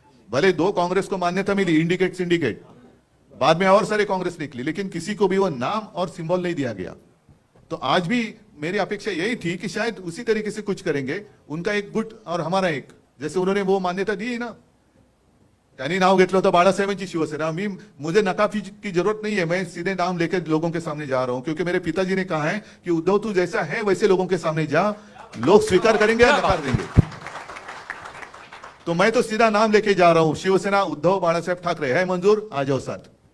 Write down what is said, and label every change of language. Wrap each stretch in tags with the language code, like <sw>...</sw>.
<hi>भले 2 कांग्रेस को मान्यता मिली, इंडिकेट सिंडिकेट, बाद में और सारे कांग्रेस निकली, लेकिन किसी को भी वो नाम और सिंबल नहीं दिया गया। तो आज भी मेरी अपेक्षा यही थी कि शायद उसी तरीके से कुछ करेंगे, उनका एक गुट और हमारा एक, जैसे उन्होंने वो मान्यता दी ना।</hi> <mr>त्यांनी नाव घेतलं होतं बाळासाहेबांची शिवसेना।</mr> <hi>मुझे नकाफी की जरूरत नहीं है, मैं सीधे नाम लेकर लोगों के सामने जा रहा हूं, क्योंकि मेरे पिताजी ने कहा है कि उद्धव तू जैसा है वैसे लोगों के सामने जा, लोग स्वीकार करेंगे या नकार देंगे। तो मैं तो सीधा नाम लेके जा रहा हूं, शिवसेना उद्धव बाळासाहेब ठाकरे है मंजूर, आ जाओ साथ।</hi>